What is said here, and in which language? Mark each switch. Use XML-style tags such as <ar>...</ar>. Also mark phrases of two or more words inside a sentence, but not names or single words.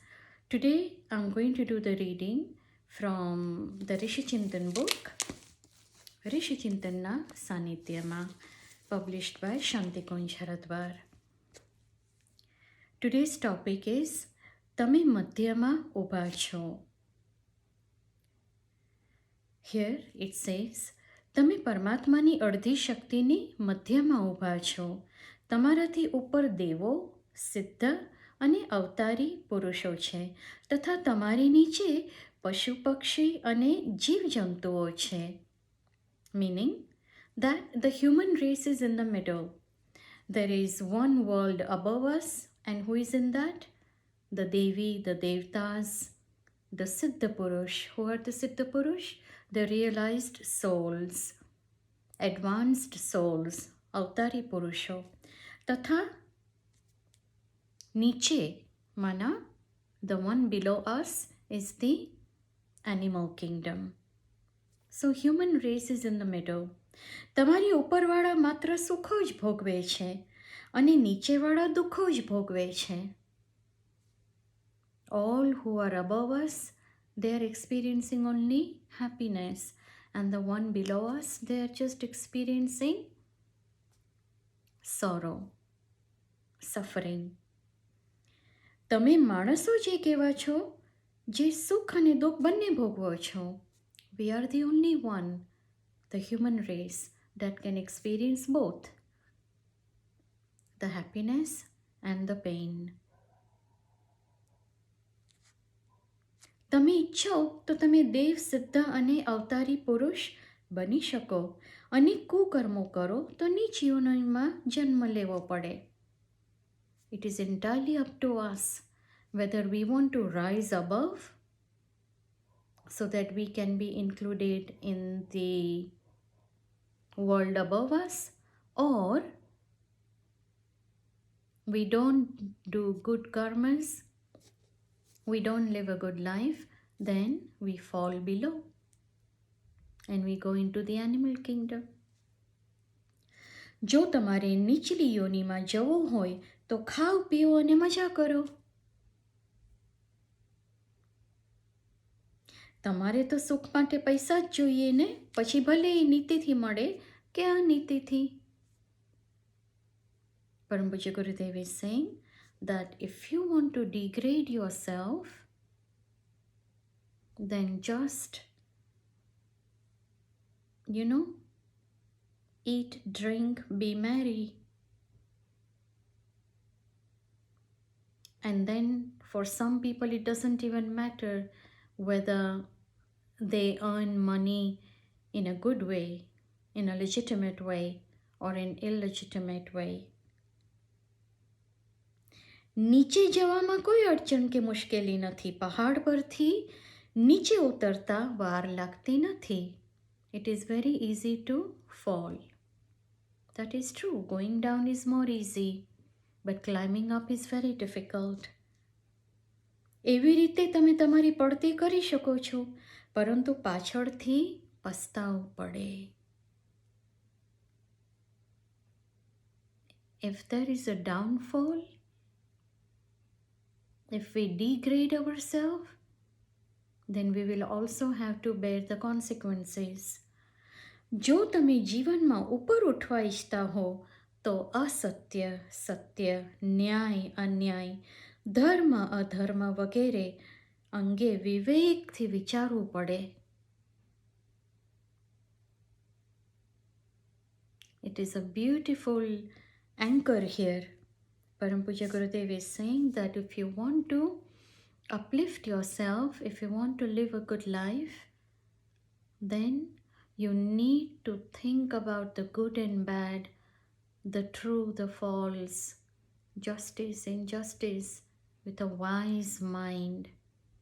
<en>Today I'm going to do the reading from the Rishi Chintan book, Rishi Chintanna Sanityama, published by Shanti Kunj Haradwar. Today's topic is Tame Madhyama Ubha Cho. Here it says,</en> <gu>તમે પરમાત્માની અડધી શક્તિની મધ્યમાં ઊભા છો. તમારાથી ઉપર દેવો, સિદ્ધ અને અવતારી પુરુષો છે તથા તમારી નીચે પશુ પક્ષી અને જીવજંતુઓ છે.</gu> <en>Meaning that the human race is in the middle. There is one world above us, and who is in that? The Devi, the Devtas, the</en> <gu>સિદ્ધ પુરુષ.</gu> <en>Who are the</en> <gu>સિદ્ધ પુરુષ?</gu> <en>The realized souls, advanced souls,</en> <gu>અવતારી પુરુષો. તથા નીચે,</gu> <en>mana, the one below us is the animal kingdom. So human race is in the middle.</en> <gu>તમારી ઉપરવાળા માત્ર સુખો જ ભોગવે છે અને નીચેવાળા દુઃખો જ ભોગવે છે.</gu> <en>All who are above us, they are experiencing only happiness, and the one below us, they are just experiencing sorrow, suffering.</en> <gu>તમે માણસો જે કહેવા છો, જે સુખ અને દુઃખ બંને ભોગવો છો.</gu> <en>We are the only one, the human race, that can experience both, the happiness and the pain.</en> <gu>તમે ઈચ્છો તો તમે દેવ, સિદ્ધ અને અવતારી પુરુષ બની શકો અને કુકર્મો કરો તો નીચ યોનિમાં જન્મ લેવો પડે.</gu> <en>It is entirely up to us whether we want to rise above so that we can be included in the world above us, or we don't do good karmas, we don't live a good life, then we fall below and we go into the animal kingdom.</en> <gu>જો તમારે નીચલી યોનિમાં જવું હોય તો ખાઓ, પીઓ અને મજા કરો. તમારે તો સુખ માટે પૈસા જ જોઈએ ને, પછી ભલે એ નીતિથી મળે કે અનીતિથી.</gu> <en>Param Puja Gurudev is saying that if you want to degrade yourself, then just, eat, drink, be merry. And then for some people it doesn't even matter whether they earn money in a good way, in a legitimate way, or in illegitimate way.</en> <gu>નીચે જવામાં કોઈ અડચણ કે મુશ્કેલી નથી. પહાડ પરથી નીચે ઉતરતા વાર લાગતી નથી.</gu> <en>It is very easy to fall. That is true. Going down is more easy, but climbing up is very difficult.</en> <gu>એવી રીતે તમે તમારી પડતી કરી શકો છો, પરંતુ પાછળથી પસ્તાવું પડે.</gu> <en>If there is a downfall, if we degrade ourselves, then we will also have to bear the consequences.</en> <gu>જો તમે જીવનમાં ઉપર ઉઠવા ઈચ્છતા હો તો અસત્ય, સત્ય, ન્યાય, અન્યાય, ધર્મ, અધર્મ વગેરે અંગે વિવેકથી વિચારવું પડે.</gu> <en>It is a beautiful anchor here. Param Puja Gurudev is saying that if you want to uplift yourself, if you want to live a good life, then you need to think about the good and bad, the true, the false, justice, injustice, with a wise mind.</en>